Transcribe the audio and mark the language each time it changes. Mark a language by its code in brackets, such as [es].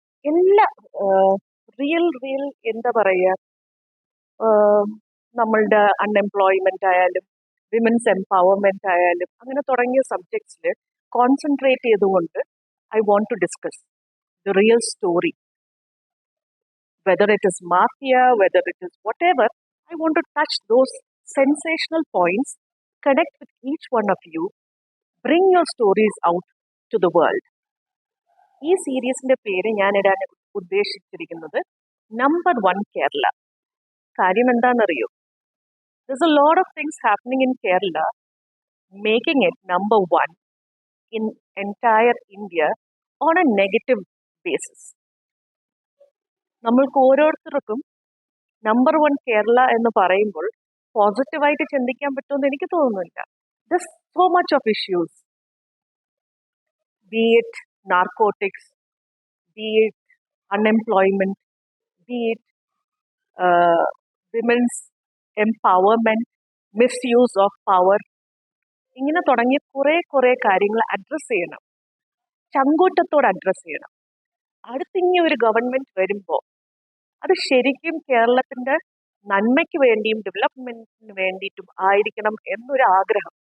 [ml] എല്ലാ റിയൽ എന്താ പറയുക, നമ്മളുടെ അൺഎംപ്ലോയ്മെന്റ് ആയാലും വിമൻസ് എംപവർമെന്റ് ആയാലും അങ്ങനെ തുടങ്ങിയ സബ്ജക്ട്സിൽ കോൺസെൻട്രേറ്റ് ചെയ്തുകൊണ്ട് [en] I want to discuss the real story. Whether it is mafia, whether it is whatever, I want to touch those sensational points, connect with each one of you, bring your stories out to the world. [ml] ഈ സീരീസിന്റെ പേര് ഞാൻ ഇടാൻ ഉദ്ദേശിച്ചിരിക്കുന്നത് number 1 Kerala. കാര്യം എന്താണെന്നറിയോ? [en] There's a lot of things happening in Kerala, making it number 1 in entire India on a negative basis. [ml] നമ്മൾക്ക് ഓരോരുത്തർക്കും നമ്പർ 1 കേരള എന്ന് പറയുമ്പോൾ പോസിറ്റീവായിട്ട് ചിന്തിക്കാൻ പറ്റുമെന്ന് എനിക്ക് തോന്നുന്നില്ല. [en] There's so much of issues, be it narcotics, be it unemployment, be it women's empowerment, misuse of power. [ml] ഇങ്ങനെ തുടങ്ങിയ കുറേ കാര്യങ്ങൾ അഡ്രസ്സ് ചെയ്യണം, ചങ്കൂറ്റത്തോടെ അഡ്രസ്സ് ചെയ്യണം. അടുത്തിങ്ങനെ ഒരു ഗവൺമെന്റ് വരുമ്പോൾ അത് ശരിക്കും കേരളത്തിന്റെ നന്മയ്ക്ക് വേണ്ടിയും ഡെവലപ്മെന്റിന് വേണ്ടിയിട്ടും ആയിരിക്കണം എന്നൊരു ആഗ്രഹം.